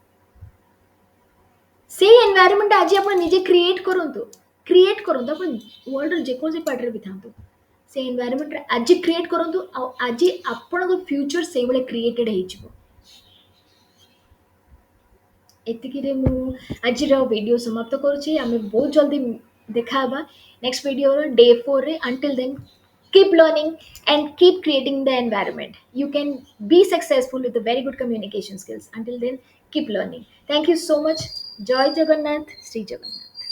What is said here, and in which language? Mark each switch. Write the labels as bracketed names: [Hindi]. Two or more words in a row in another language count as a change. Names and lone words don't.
[Odia] ସେଇ ଏନଭାୟରନମେଣ୍ଟ ଆଜି ଆପଣ ନିଜେ କ୍ରିଏଟ୍ କରନ୍ତୁ ଆପଣ ୱାର୍ଲଡର ଯେକୌଣସି ପାର୍ଟରେ ବି ଥାନ୍ତୁ। ସେ ଏନଭାୟରନମେଣ୍ଟରେ ଆଜି କ୍ରିଏଟ୍ କରନ୍ତୁ, ଆଉ ଆଜି ଆପଣଙ୍କ ଫ୍ୟୁଚର ସେଇଭଳିଆ କ୍ରିଏଟେଡ୍ ହେଇଯିବ। ଏତିକିରେ ମୁଁ ଆଜିର ଭିଡ଼ିଓ ସମାପ୍ତ କରୁଛି। ଆମେ ବହୁତ ଜଲ୍ଦି ଦେଖା ହେବା [English] next video day [Odia] 4ରେ। [English] Until then, keep learning and keep creating the environment. You can be successful with the very good communication skills. Until then, keep learning. Thank you so much. Joy Jagannath, Sri Jagannath.